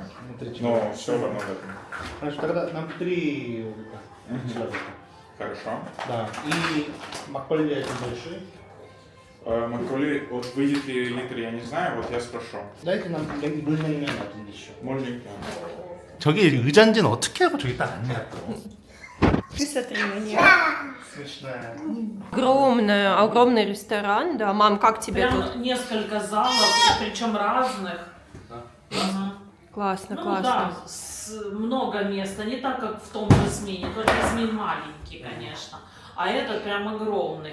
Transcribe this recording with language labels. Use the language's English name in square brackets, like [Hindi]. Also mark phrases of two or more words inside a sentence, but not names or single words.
[Russian] Но все в одном этом. Значит, тогда нам 3 человека. Хорошо. Да. И макколи один большой. Макроли, вот выйдет ли литр, я не знаю, вот я спрошу. Дайте нам 물냉면 один еще. Можно? [Korean] 저기 의잔지는 어떻게 하고 저기 딱 앉냐 또. [Russian] Ты смотри на нее. Смешная. Огромный ресторан, да. Мам, как тебе Прям тут? несколько залов, причем разных. Ага. Классно, Ну классно. да, много места, не так как в том же СМИне, только СМИ маленький, конечно, а этот прям огромный.